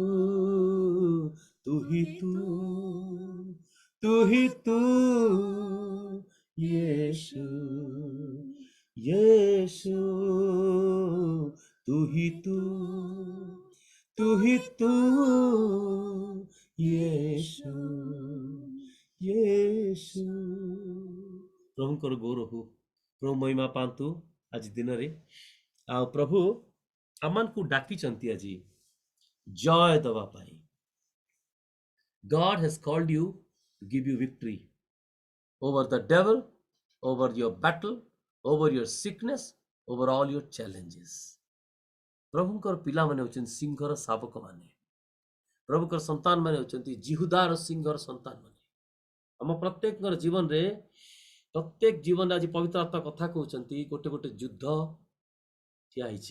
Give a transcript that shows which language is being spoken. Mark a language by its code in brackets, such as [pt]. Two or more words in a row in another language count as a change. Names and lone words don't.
[hi] तू ही तू, तू ही तू यीशु, यीशु। तू ही तू, तू ही तू यीशु, यीशु। [or] प्रभुଙ୍କର ଗୌରବ ହଉ, ପ୍ରଭୁ ମହିମା ପାଆନ୍ତୁ ଆଜି ଦିନରେ। ଆଉ ପ୍ରଭୁ ଆମମାନଙ୍କୁ ଡାକିଛନ୍ତି ଆଜି ଜୟ ଦେବା ପାଇଁ। [en] God has called you to give you victory over the devil, over your battle, over your sickness, over all your challenges। [or] प्रभुଙ୍କର ପିଲାମାନେ ହେଉଛନ୍ତି ସିଂହର ଶାବକମାନେ। ପ୍ରଭୁଙ୍କର ସନ୍ତାନମାନେ ହେଉଛନ୍ତି ଜିହୁଦାର ସିଂହର ସନ୍ତାନମାନେ। ଆମ ପ୍ରତ୍ୟେକଙ୍କର ଜୀବନରେ, ପ୍ରତ୍ୟେକ ଜୀବନରେ ଆଜି ପବିତ୍ର ଆତ୍ମା କଥା କହୁଛନ୍ତି ଗୋଟେ ଗୋଟେ ଯୁଦ୍ଧ ଠିଆ ହେଇଛି।